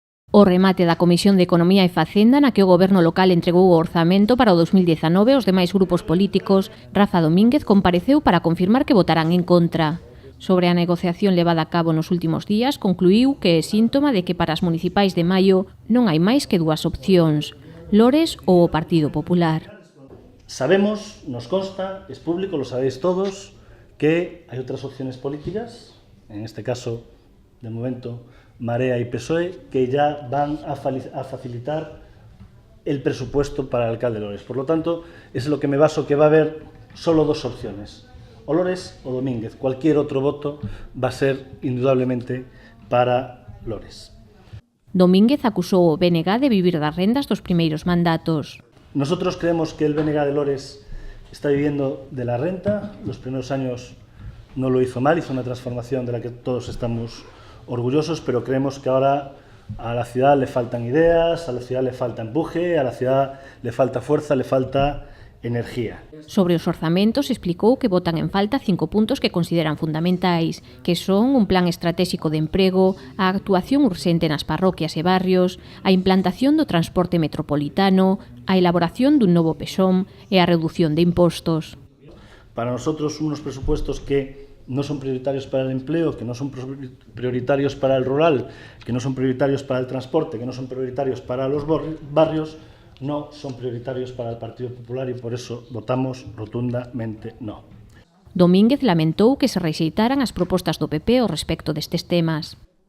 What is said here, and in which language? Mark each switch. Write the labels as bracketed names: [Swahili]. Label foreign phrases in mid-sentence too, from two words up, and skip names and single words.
[Galician] O remate da Comisión de Economía e Facenda na que o Goberno local entregou o orzamento para o 2019 aos demais grupos políticos, Rafa Domínguez compareceu para confirmar que votarán en contra. Sobre a negociación levada a cabo nos últimos días, concluíu que é síntoma de que para as municipais de maio non hai máis que dúas opcións, Lores ou o Partido Popular. [Spanish] Sabemos, nos consta, es público, lo sabéis todos, que hai outras opciones políticas, en este caso, de momento, Marea y PSOE, que ya van a facilitar el presupuesto para el alcalde de Lores. Por lo tanto, es lo que me baso, que va a haber solo dos opciones, o Lores o Domínguez. Cualquier otro voto va a ser indudablemente para Lores. [Galician] Domínguez acusou o BNG de vivir das rendas dos primeiros mandatos. [Spanish] Nosotros creemos que el BNG de Lores está viviendo de la renta. Los primeros años no lo hizo mal, hizo una transformación de la que todos estamos orgullosos, pero creemos que ahora a la ciudad le faltan ideas, a la ciudad le falta empuje, a la ciudad le falta fuerza, le falta energía. [Galician] Sobre os orzamentos explicou que botan en falta 5 puntos que consideran fundamentais, que son un plan estratégico de emprego, a actuación urxente nas parroquias e barrios, a implantación do transporte metropolitano, a elaboración dun novo PESOM e a reducción de impostos. [Spanish] Para nosotros unos presupuestos que no son prioritarios para el empleo, que no son prioritarios para el rural, que no son prioritarios para el transporte, que no son prioritarios para los barrios, no son prioritarios para el Partido Popular y por eso votamos rotundamente no. [Galician] Domínguez lamentou que se rexeitaran as propostas do PP ao respecto destes temas.